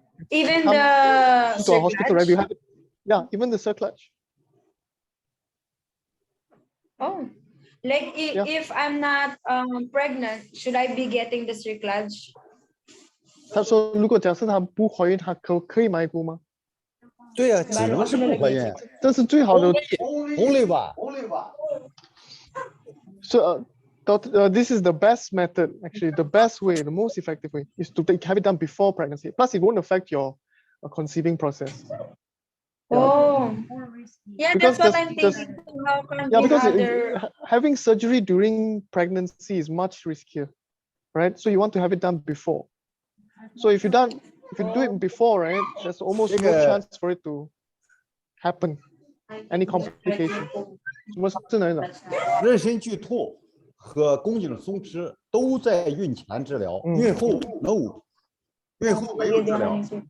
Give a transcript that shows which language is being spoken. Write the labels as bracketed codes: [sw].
[en] Even the to a hospital, right? You have, yeah, even the cerclage. Oh, like if I'm not pregnant, should I be getting the cerclage? [zh] 他说，如果假设他不怀孕，他可以买股吗？对呀，只能是不怀孕，这是最好的。 [en] Only 吧。 So this is the best method, actually, the best way, the most effective way is to have it done before pregnancy. Plus, it won't affect your conceiving process. Oh, yeah, because that's what I'm thinking. How can because having surgery during pregnancy is much riskier, right? So you want to have it done before. So if you do it before, right, there's almost no chance for it to happen, any complication. [zh] 什么是哪一种？妊娠剧吐和宫颈松弛都在孕前治疗，孕后 [en] no， [zh] 孕后没有治疗。